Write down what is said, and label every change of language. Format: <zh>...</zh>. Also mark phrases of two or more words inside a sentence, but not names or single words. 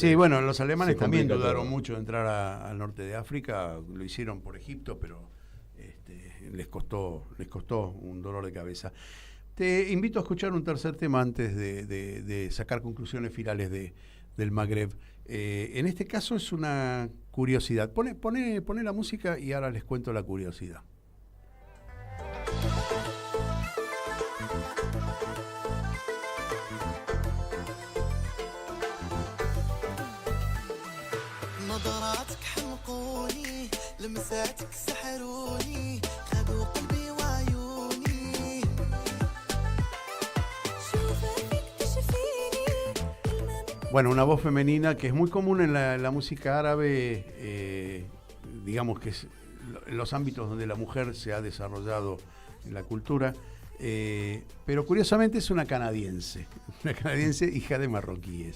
<es>Sí, bueno, los alemanes también dudaron mucho de entrar al norte de África, lo hicieron por Egipto, pero les costó un dolor de cabeza. Te invito a escuchar un tercer tema antes de sacar conclusiones finales del Magreb. En este caso es una curiosidad. Pone la música y ahora les cuento la curiosidad.</es> <ar>نظراتك حمقوني لمساتك سحروني خذوا قلبي وعيوني</ar> <es>Bueno, una voz femenina que es muy común en la música árabe, digamos que es los ámbitos donde la mujer se ha desarrollado en la cultura, pero curiosamente es una canadiense hija de marroquíes.</es>